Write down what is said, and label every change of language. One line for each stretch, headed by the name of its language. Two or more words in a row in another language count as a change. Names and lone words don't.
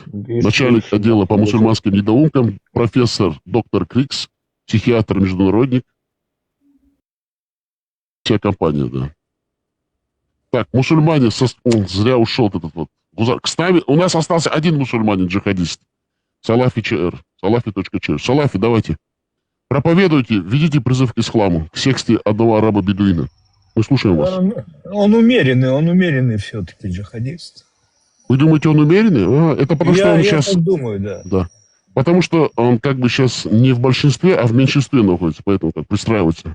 Russian: Начальник отдела по мусульманским недоумкам, профессор доктор Крикс, психиатр-международник. Вся компания, да. Так, мусульмане, зря ушел этот вот. Кстати, у нас остался один мусульманин-джихадист. Салафи ЧР. Салафи.чр. Салафи, давайте. Проповедуйте, ведите призыв к исламу, к секте одного араба-бедуина. Мы слушаем вас. Он умеренный все-таки джихадист. Вы думаете, он умеренный? Это потому что он сейчас... Я так думаю, да. Да. Потому что он как бы сейчас не в большинстве, а в меньшинстве находится, поэтому как пристраивается.